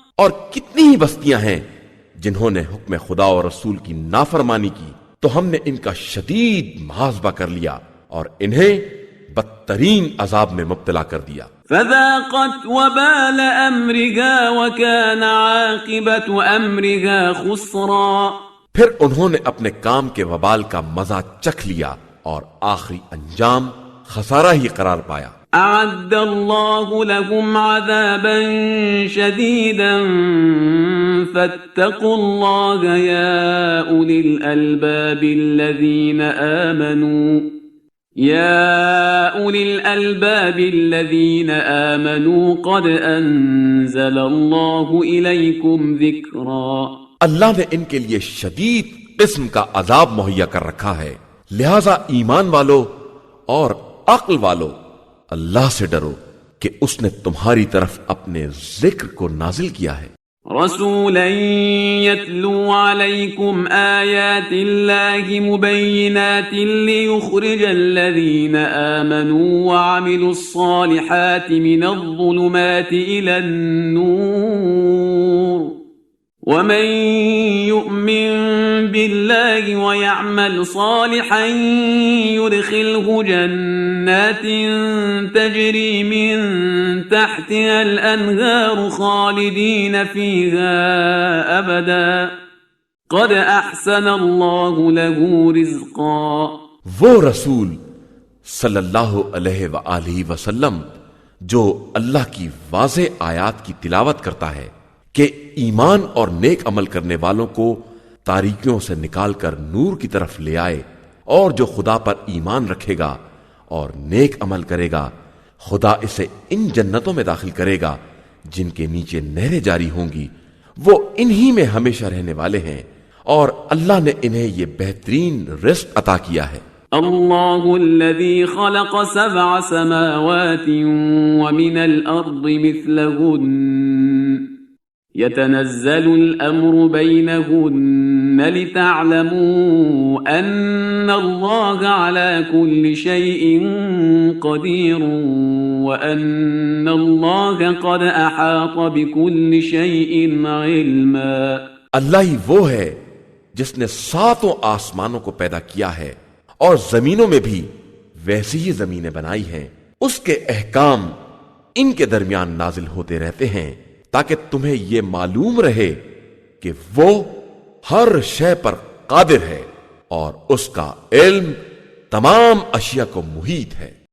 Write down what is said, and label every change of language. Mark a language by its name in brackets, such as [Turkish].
[Urdu] اور کتنی ہی بستیاں ہیں جنہوں نے حکم خدا اور رسول کی نافرمانی کی تو ہم نے ان کا شدید محاسبہ کر لیا اور انہیں بدترین عذاب میں مبتلا کر دیا. [Arabic] فذاقت وبال امرها وكان عاقبة امرها خسرا. [Urdu] پھر انہوں نے اپنے کام کے وبال کا مزہ چکھ لیا اور آخری انجام خسارہ ہی قرار پایا. [Arabic] اعد الله لهم عذابا شديدا فاتقوا الله يا اولي الالباب الذين آمنوا يا أولي الألباب الذين آمنوا قد أنزل الله إليكم ذكرا. [Urdu] اللہ نے ان کے لیے شدید قسم کا عذاب مہیا کر رکھا ہے، لہذا ایمان والو اور عقل والو اللہ سے ڈرو کہ اس نے تمہاری طرف اپنے ذکر کو نازل کیا ہے. [Arabic] رسولا يتلو عليكم آيات الله مبينات ليخرج الذين آمنوا وعملوا الصالحات من الظلمات إلى النور ومن يؤمن بالله ويعمل صالحا يدخله جنات تجري من تحتها الأنهار خالدين فيها أبدا قد أحسن الله له رزقا. [Urdu] وہ رسول صلی اللہ علیہ وآلہ وسلم جو اللہ کی واضح آیات کی تلاوت کرتا ہے کہ ایمان اور نیک عمل کرنے والوں کو تاریکیوں سے نکال کر نور کی طرف لے آئے، اور جو خدا پر ایمان رکھے گا اور نیک عمل کرے گا خدا اسے ان جنتوں میں داخل کرے گا جن کے نیچے نہریں جاری ہوں گی، وہ انہی میں ہمیشہ رہنے والے ہیں، اور اللہ نے انہیں یہ بہترین رزق عطا کیا ہے. [Arabic] اللہ الذي خلق 7 سماوات ومن الأرض مثلهن يتنزل الأمر بينهن لتعلموا أن الله على كل شيء قدير وأن الله قد أحاط بكل شيء علما. [Urdu] اللہ ہی وہ ہے جس نے 7 آسمانوں کو پیدا کیا ہے اور زمینوں میں بھی ویسی ہی زمینیں بنائی ہیں، اس کے احکام ان کے درمیان نازل ہوتے رہتے ہیں تاکہ تمہیں یہ معلوم رہے کہ وہ ہر شے پر قادر ہے اور اس کا علم تمام اشیاء کو محیط ہے.